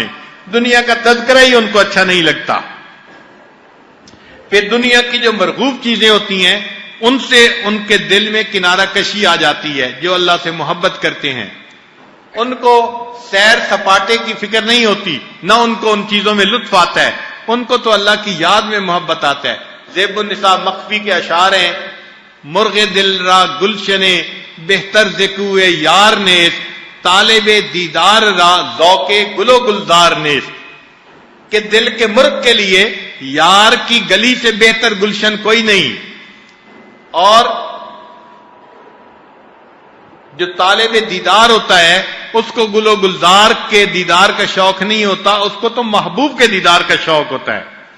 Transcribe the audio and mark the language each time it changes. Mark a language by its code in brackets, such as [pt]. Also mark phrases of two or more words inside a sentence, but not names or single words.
[ur] دنیا کا تذکرہ ہی ان کو اچھا نہیں لگتا۔ پھر دنیا کی جو مرغوب چیزیں ہوتی ہیں ان سے ان کے دل میں کنارہ کشی آ جاتی ہے۔ جو اللہ سے محبت کرتے ہیں ان کو سیر سپاٹے کی فکر نہیں ہوتی، نہ ان کو ان چیزوں میں لطف آتا ہے، ان کو تو اللہ کی یاد میں محبت آتا ہے۔ زیب النساء مخفی کے اشعار ہیں، [fa] مرغ دل را گلشنے بہتر ذکوے یار نیس، طالب دیدار را ذوق گل و گلزار نیس، [ur] کہ دل کے مرغ کے لیے یار کی گلی سے بہتر گلشن کوئی نہیں، اور جو طالب دیدار ہوتا ہے اس کو گل و گلزار کے دیدار کا شوق نہیں ہوتا، اس کو تو محبوب کے دیدار کا شوق ہوتا ہے۔